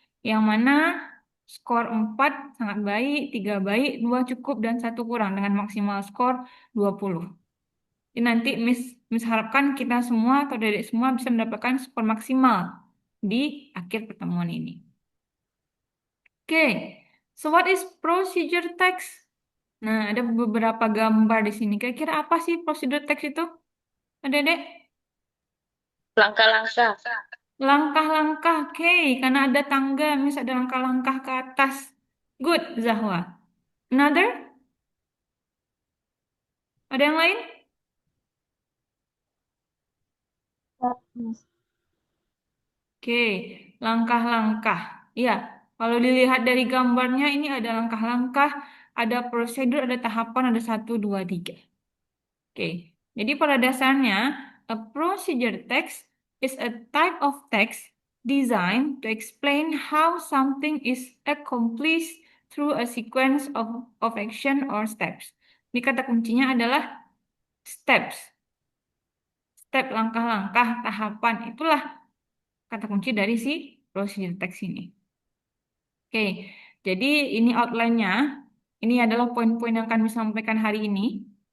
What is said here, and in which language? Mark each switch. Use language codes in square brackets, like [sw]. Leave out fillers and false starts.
[id] Yang mana skor 4 sangat baik, 3 baik, 2 cukup, dan 1 kurang dengan maksimal skor 20. Jadi nanti Miss harapkan kita semua atau adik semua bisa mendapatkan skor maksimal di akhir pertemuan ini. [en] Oke, so what is procedure text? [id] Nah, ada beberapa gambar di sini. Kira-kira apa sih prosedur teks itu? Adik-adik? Langkah-langkah. Langkah-langkah. Oke, karena ada tangga, Miss ada langkah-langkah ke atas. [en] Good, Zahwa. Another? [id] Ada yang lain? Miss. Oke, langkah-langkah. Iya, kalau dilihat dari gambarnya ini ada langkah-langkah, ada prosedur, ada tahapan, ada 1, 2, 3. [en] Oke, [id] jadi pada dasarnya, [en] a procedure text is a type of text designed to explain how something is accomplished through a sequence of action or steps. [id] Ini kata kuncinya adalah steps. Step, langkah-langkah, tahapan, itulah kata kunci dari si procedure text ini. Oke, jadi ini outline-nya. Ini adalah poin-poin yang akan disampaikan hari ini.